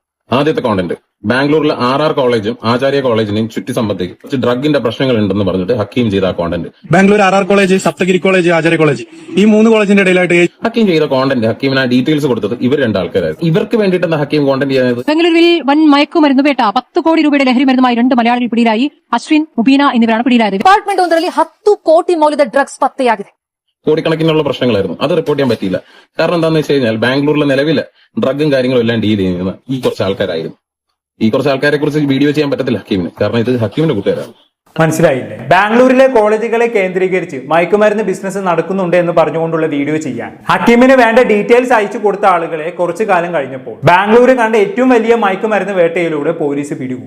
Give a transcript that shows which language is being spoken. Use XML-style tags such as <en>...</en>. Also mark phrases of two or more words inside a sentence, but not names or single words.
<ml>ആദ്യത്തെ കോണ്ടന്റ് ബാംഗ്ലൂരിലെ RR കോളേജും ആചാര്യ കോളേജിനെയും ചുറ്റി സംബന്ധിച്ച് ഡ്രഗിന്റെ പ്രശ്നങ്ങൾ ഉണ്ടെന്ന് പറഞ്ഞിട്ട് ഹക്കീം ചെയ്ത ആ കോണ്ടന്റ്. ബാംഗ്ലൂർ RR കോളേജ്, സപ്തഗിരി കോളേജ്, ആചാര്യ കോളേജ്, ഈ 3 കോളേജിന്റെ ഇടയിലായിട്ട് ഹക്കീം ചെയ്ത കോണ്ടന്റ്, ഹക്കീമിന് ആ ഡീറ്റെയിൽസ് കൊടുത്തത് ഇവർ 2 ആൾക്കാരായിരുന്നു. ഇവർക്ക് വേണ്ടിയിട്ടാണ് ഹക്കീം കോണ്ടന്റ് ചെയ്യുന്നത്. ബംഗളൂരുവിൽ വൻ മയക്കുമരുന്ന് വേട്ട, 10 കോടി രൂപയുടെ ലഹരി മരുന്നുമായി 2 മലയാളികൾ പിടിയിലായി. ಅಶ್ವಿನ್, ಮುಬೀನಾ എന്നിവരാണ് പിടിയിലായത്.</ml> <kn>ಡಿಪಾರ್ಟ್ಮೆಂಟ್ ಒಂದರಲ್ಲಿ 10 ಕೋಟಿ ಮೌಲ್ಯದ ಡ್ರಗ್ಸ್ ಪತ್ತೆಯಾಗಿದೆ.</kn> <ml>കോടിക്കണക്കിനുള്ള പ്രശ്നങ്ങളായിരുന്നു. അത് റിപ്പോർട്ട് ചെയ്യാൻ പറ്റിയില്ല. കാരണം എന്താണെന്ന് വെച്ച് കഴിഞ്ഞാൽ ബാംഗ്ലൂരിലെ നിലവിലെ ഡ്രഗും കാര്യങ്ങളും എല്ലാം ഡീൽ ചെയ്യുന്ന ഈ കുറച്ച് ആൾക്കാരായിരുന്നു. ഈ കുറച്ച് ആൾക്കാരെ കുറിച്ച് വീഡിയോ ചെയ്യാൻ പറ്റത്തില്ല ഹക്കീമിന്, കാരണം ഇത് ഹക്കീമിന്റെ കൂട്ടുകാരാണ്. മനസ്സിലായില്ലേ? ബാംഗ്ലൂരിലെ കോളേജുകളെ കേന്ദ്രീകരിച്ച് മയക്കുമരുന്ന് ബിസിനസ് നടക്കുന്നുണ്ട് എന്ന് പറഞ്ഞുകൊണ്ടുള്ള വീഡിയോ ചെയ്യാൻ ഹക്കീമിന് വേണ്ട ഡീറ്റെയിൽസ് അയച്ചു കൊടുത്ത ആളുകളെ കുറച്ചു കാലം കഴിഞ്ഞപ്പോൾ ബാംഗ്ലൂർ കണ്ട ഏറ്റവും വലിയ മയക്കുമരുന്ന് വേട്ടയിലൂടെ പോലീസ് പിടികൂടി.</ml>